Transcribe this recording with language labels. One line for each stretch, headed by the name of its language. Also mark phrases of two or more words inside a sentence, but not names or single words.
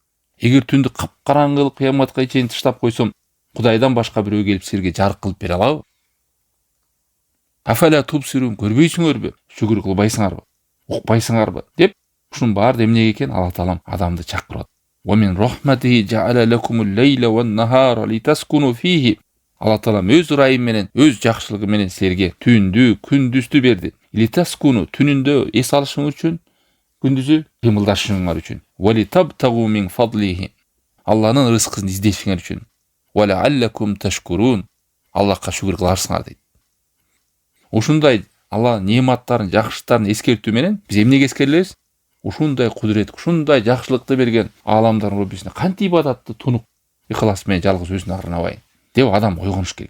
Kyrgyz: Эгер түндү капкараңгы кыяматка чейин таштап койсом, Кудайдан башка бирөө келип силерге жарык кылып бере алабы?
Arabic: أفلا تبصرون, көрбөйсүңөрбү?
Kyrgyz: Шүгүр кылбайсыңарбы? Укпайсыңарбы? Деп ушунун баары эмнеге экен? Аллах Таалам адамды чакырып атат.
Arabic: ومن رحمته جعل لكم الليل والنهار لتسكنوا فيه.
Kyrgyz: Аллах Таалам өз ырайым менен, өз жакшылыгы менен силерге түндү, күндүздү берди. Литаскуну, түнүндө эс алышың үчүн, күндүзү кыймылдашыңар үчүн.
Arabic: ولتبتغوا من فضله.
Kyrgyz: Алланын рызкын издешиңер үчүн.
Arabic: ولعلكم تشكرون.
Kyrgyz: Аллахка шүгүр кыларсыңар дейт. Ушундай Алла неаматтарын, жакшылыктарын эскертүү менен биз эмнеге эскерилебиз? Ушундай кудурет, ушундай жакшылыкты берген ааламдардын Роббисине кантип ибадатты тунук ыхлас менен жалгыз өзүнө арнабайын деп адам ойгонуш керек.